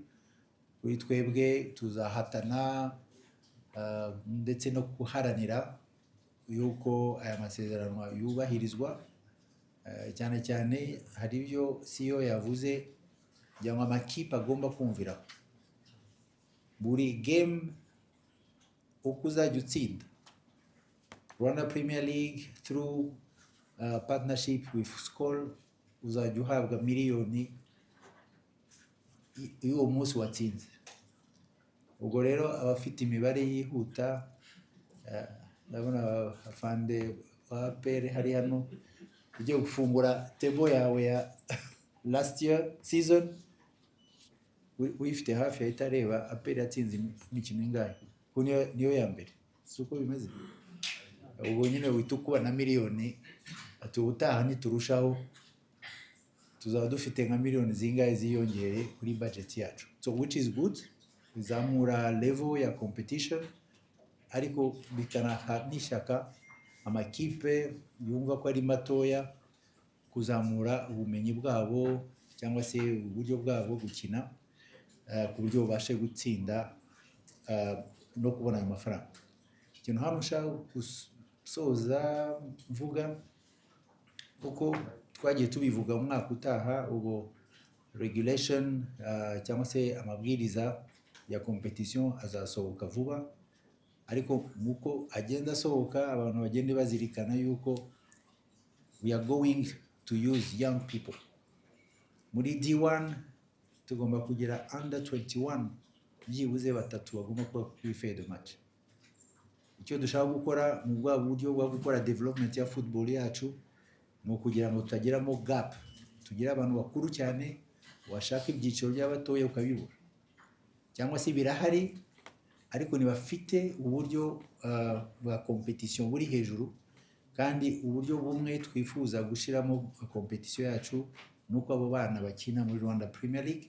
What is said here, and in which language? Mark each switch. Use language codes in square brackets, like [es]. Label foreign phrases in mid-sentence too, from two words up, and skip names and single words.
[rw] Kuri twebwe tuzahatana ndetse no kuharanira yuko aya masezerano yubahirizwa. Cyane cyane hari ibyo CEO yavuze cyangwa amakipe agomba kumvira. Buri game uko uzajya utsinda, Rwanda Premier League [en] through partnership with [rw] Skol uzajya uhabwa miliyoni y'uwo munsi watsinze. Ubwo rero abafite imibare yihuta, ndabona afande wa APR hari hano ugiye gufungura table yawe ya [en] last year season, [rw] uyifite hafi ahita areba APR yatsinze imikino ingahe, niyo ya mbere, si uko bimeze. Ubwo nyine uhita ukuba na miliyoni, ubutaha niturushaho tuzaba dufite nka miliyoni zingahe ziyongere kuri budget yacu. [en] So which is good, [rw] bizamura level ya competition, ariko bikanaha n'ishyaka amakipe yumva ko ari matoya kuzamura ubumenyi bwabo cyangwa se uburyo bwabo gukina ku buryo babashe gutsinda no kubona ayo mafaranga. Ikintu hano ushaka gusoza mvuga uko twagiye tubivuga mu mwaka utaha, ubwo regulation cyangwa se amabwiriza ya competition azasohoka vuba, ariko muko agenda asohoka abantu bagende bazirikana yuko [en] we are going to use young people. [rw] Muri D1 tugomba kugira under 21 byibuze batatu bagomba kuba kuri [en] fed match. [rw] Icyo dushaka gukora mu bwa buryo bwo gukora development ya football yacu ni ukugira ngo tutagiramo gap, tugira abantu bakuru cyane washaka ibyiciro by'abatoya ukabibura, cyangwa se birahari ariko ntibafite uburyo bwa competition buri hejuru kandi uburyo bumwe twifuza gushyiramo kompetisiyo yacu ni uko abo bana bakina muri Rwanda Premier League.